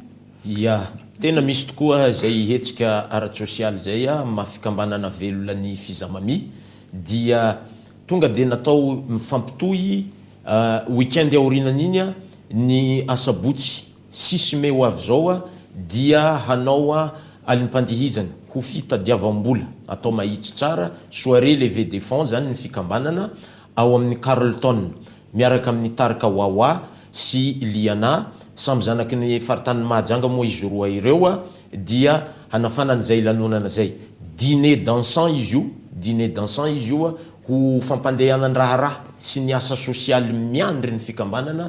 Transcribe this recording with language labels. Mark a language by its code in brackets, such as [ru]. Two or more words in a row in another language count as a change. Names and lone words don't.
[mg] Ia, tena misy tokoa zay hetsika ara-tsosialy zay mafikambanana velona ny fizamami dia tonga dia natao mifampitohy weekend aorinan'iny ny asabotsy 6 mai ho avy zao dia hanao alim-pandihizana ho fitadiavam-bola atao mahitsy tsara [fr] soirée levée des fonds [mg] zany ny fikambanana ao amin'ny Carlton miaraka amin'ny Tarka Wawa sy Liana samy zanaky ny faritany Mahajanga moa izy roa ireo dia hanafanana zay lanonana zay [fr] dîner dansant [mg] izy io ho fampandehanan raharaha sy ny asa sosialy miandry ny fikambanana